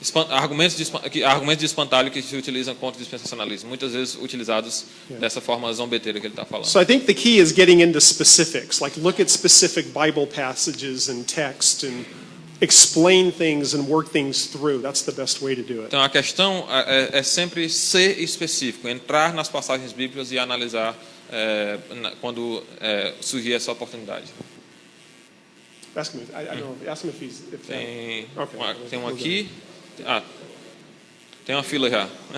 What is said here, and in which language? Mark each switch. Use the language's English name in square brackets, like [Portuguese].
[Portuguese] Argumentos de espantalho que se utilizam contra o dispensacionalismo, muitas vezes utilizados dessa forma zombeteira que ele está falando. [English] So I think the key is getting into specifics, like look at specific Bible passages and text and explain things and work things through. That's the best way to do it. [Portuguese] Então a questão é sempre ser específico, entrar nas passagens bíblicas e analisar quando surgir essa oportunidade. [English] Ask him. I don't know. Ask him if he's. [Portuguese] Tem um aqui. Tem uma fila já.